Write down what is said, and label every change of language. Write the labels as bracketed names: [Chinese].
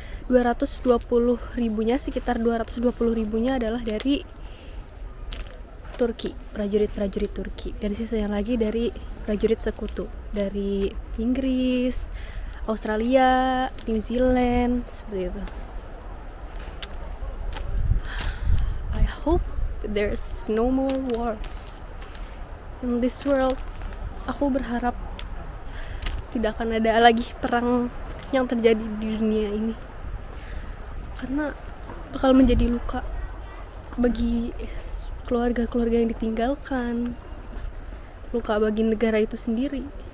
[Indonesian] 220.000-nya, sekitar 220.000-nya adalah dari Turki, prajurit-prajurit Turki. Dan sisanya lagi dari prajurit sekutu dari Inggris, Australia, New Zealand, seperti itu. [English] I hope there's no more wars in this world. [Indonesian] Aku berharap tidak akan ada lagi perang yang terjadi di dunia ini, karena bakal menjadi luka bagi keluarga-keluarga yang ditinggalkan, luka bagi negara itu sendiri.